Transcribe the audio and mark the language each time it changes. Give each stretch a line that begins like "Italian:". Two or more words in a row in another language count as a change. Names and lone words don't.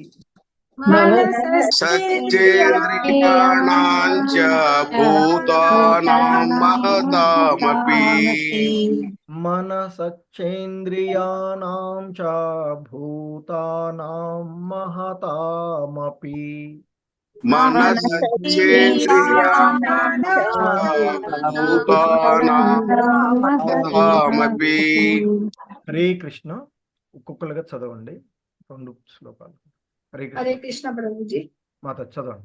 Sanskrit: सच्चेन्द्रियाणां च भूतानां महतामपि मनसच्चेन्द्रियाणां च भूतानां महतामपि భూతానామపి. హరే కృష్ణ.
Telugu: ఒక్కొక్కరుగా చదవండి 2 శ్లోకాలు. హరే హరే కృష్ణ. కృష్ణ ప్రభుజీ. మాత చదవండి.